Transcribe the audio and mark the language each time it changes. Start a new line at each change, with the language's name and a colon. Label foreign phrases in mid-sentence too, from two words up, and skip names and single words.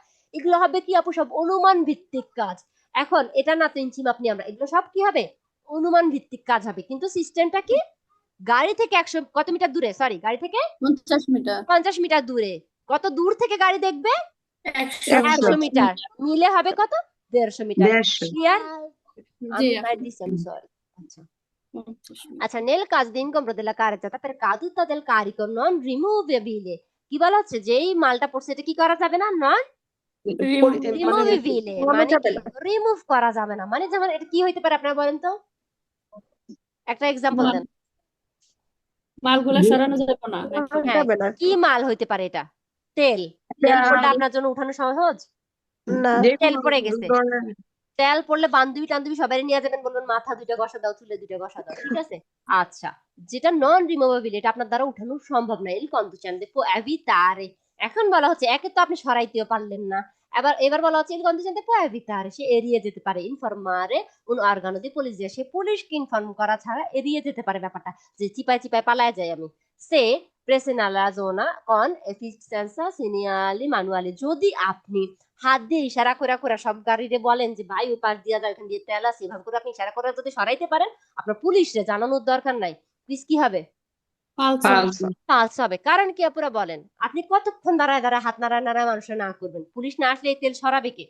Bangla: এগুলো হবে কি আপু সব অনুমান ভিত্তিক কাজ। এখন এটা না তো ইঞ্চি মাপ নিয়ে আমরা, এগুলো সব কি হবে অনুমান ভিত্তিক কাজ হবে, কিন্তু সিস্টেমটা কি গাড়ি থেকে 100 কত মিটার দূরে, সরি গাড়ি থেকে 50 মিটার 50 মিটার দূরে, কত দূর থেকে গাড়ি দেখবে 100 100 মিটার, মিলে হবে কত 150 মিটার। 150 ক্লিয়ার? জি আমি আপু বাইট দিছি, আমি সরি। আচ্ছা 50 মিটার। আচ্ছা,
Italian: nel caso di incontro della carreggiata per caduta del carico non removibile,
Bangla: কি বলা হচ্ছে যেই মালটা পড়ছে এটা কি করা যাবে না, নন মানে রিমুভেবল, মানে কি রিমুভ করা যাবে না, মানে যেমন এটা কি হইতে পারে আপনারা বলেন তো, একটা এক্সাম্পল মাল- দেন। মালগুলা সরানো যাবে না হ্যাঁ, কি মাল হইতে পারে এটা? তেল, তেল পড়লে আপনার জন্য উঠানো সহজ? না তেল পড়ে গেছে, তেল পড়লে বান্ধবী টান্ধবী সবাই নিয়ে যাবেন, বলবেন মাথা দুইটা ঘষা দাও, চুলে দুইটা ঘষা দাও, ঠিক আছে? আচ্ছা, যেটা
Italian: non removibile
Bangla: এটা আপনার দ্বারা উঠানো সম্ভব না,
Italian: il conducente può evitare,
Bangla: এখন বলা হচ্ছে একে তো আপনি সরাইতেও পারলেন না, এবার বলা হচ্ছে
Italian: il conducente può evitare,
Bangla: সে এড়িয়ে যেতে পারে,
Italian: informare un organo di polizia,
Bangla: সে পুলিশকে ইনফর্ম করা ছাড়া এড়িয়ে যেতে পারে ব্যাপারটা, যে চিপায় চিপায় পালায় যাই আমি।
Italian: সে pressiona la zona con efficienza segnali manuali,
Bangla: যদি আপনি হাত দিয়ে ইশারা করে করে সব গাড়িরে বলেন যে ভাই ওই পাশ দিয়ে যাও, এখান দিয়ে তেল আছে, এভাবে করে আপনি ইশারা করে যদি সরাইতে পারেন, আপনার পুলিশরে জানানোর দরকার নাই, প্লিজ কি হবে পালস হবে। কারণ কি আপুরা বলেন, আপনি কতক্ষণ দাঁড়ায় দাঁড়ায় হাত নাড়ায় নাড়ায় মানুষের না করবেন, পুলিশ না আসলে এই তেল সরাবে কে?